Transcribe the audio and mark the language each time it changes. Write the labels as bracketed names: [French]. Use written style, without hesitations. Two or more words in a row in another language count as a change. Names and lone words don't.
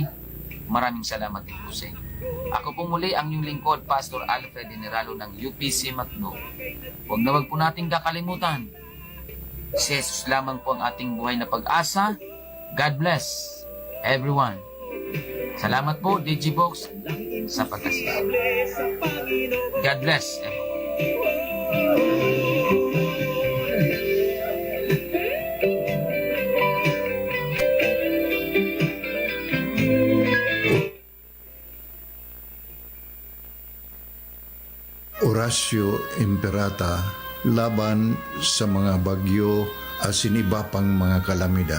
[Filipino] Maraming salamat din po sa inyo. Ako po muli ang inyong lingkod, Pastor Alfred Generalo ng UPC Matno. Huwag na wag po nating kakalimutan, si Jesus lamang po ang ating buhay na pag-asa. [English] God bless everyone. [Filipino] Salamat po, Digibox, sa pag-assist. [English] God bless everyone. [Filipino] Horacio Imperata laban sa mga bagyo at siniba pang mga kalamidad.